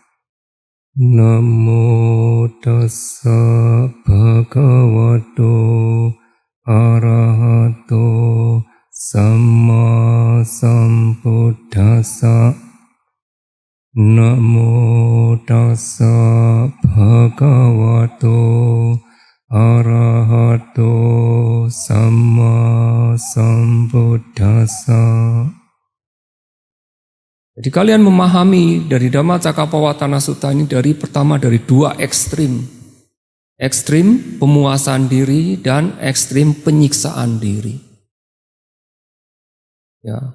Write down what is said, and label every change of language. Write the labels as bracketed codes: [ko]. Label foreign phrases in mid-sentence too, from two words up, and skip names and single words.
[pi] Namo tassa bhagavato arahato samma sambuddhassa. Namo tassa bhagavato arahato samma sambuddhassa. [id] Jadi kalian memahami dari Dhammacakkappavattana Sutta ini pertama dari dua ekstrim. Ekstrim pemuasan diri dan ekstrim penyiksaan diri. Ya.